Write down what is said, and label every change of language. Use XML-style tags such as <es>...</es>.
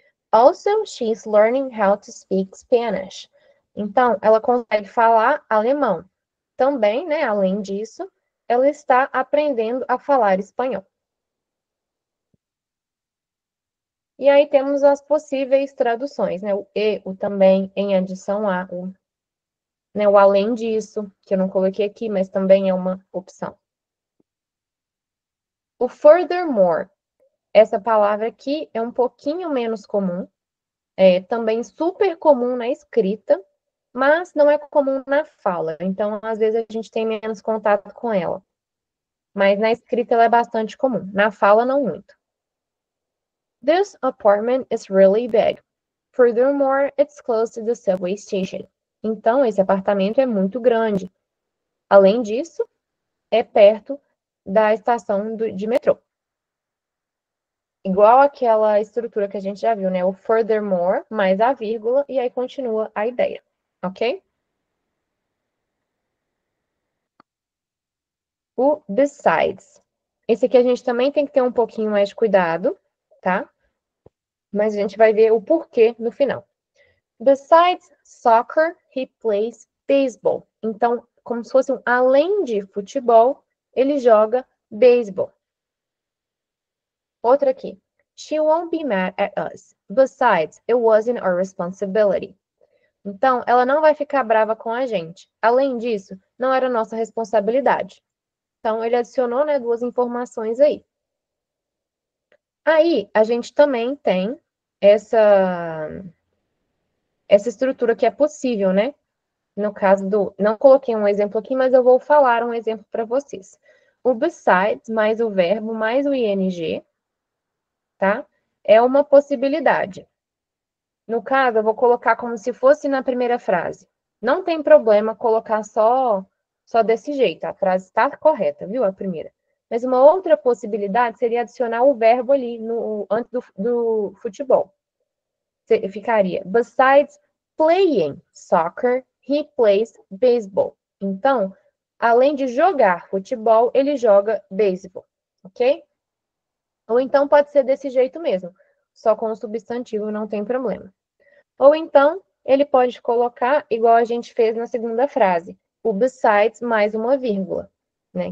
<en>Also, she's learning how to speak Spanish.</en> <pt>Então, ela consegue falar alemão. Também, né, além disso, ela está aprendendo a falar espanhol. E aí temos as possíveis traduções, né? O e, o também, em adição a, né, o além disso, que eu não coloquei aqui, mas também é uma opção. O furthermore, essa palavra aqui é um pouquinho menos comum, é também super comum na escrita, mas não é comum na fala. Então, às vezes, a gente tem menos contato com ela. Mas na escrita ela é bastante comum. Na fala, não muito.</pt> <en>This apartment is really big. Furthermore, it's close to the subway station.</en> <pt>Então, esse apartamento é muito grande. Além disso, é perto da estação de metrô. Igual aquela estrutura que a gente já viu, né? O furthermore, mais a vírgula, e aí continua a ideia, ok? O besides. Esse aqui a gente também tem que ter um pouquinho mais de cuidado, tá? Mas a gente vai ver o porquê no final.</pt> <en>Besides soccer, he plays baseball.</en> <pt>Então, como se fosse além de futebol, ele joga beisebol. Outra aqui.</pt> <en>She won't be mad at us. Besides, it wasn't our responsibility.</en> <pt>Então, ela não vai ficar brava com a gente. Além disso, não era nossa responsabilidade. Então, ele adicionou, né, duas informações aí. Aí, a gente também tem essa estrutura que é possível, né? No caso do... Não coloquei um exemplo aqui, mas eu vou falar um exemplo para vocês. O besides, mais o verbo, mais o ing, tá? É uma possibilidade. No caso, eu vou colocar como se fosse na primeira frase. Não tem problema colocar só desse jeito. A frase está correta, viu? A primeira. Mas uma outra possibilidade seria adicionar o verbo ali antes do futebol. Ficaria,</pt> <en>besides playing soccer, he plays baseball.</en> <pt>Então, além de jogar futebol, ele joga beisebol, ok? Ou então pode ser desse jeito mesmo, só com o substantivo não tem problema. Ou então, ele pode colocar, igual a gente fez na segunda frase, o besides mais uma vírgula, né?</pt>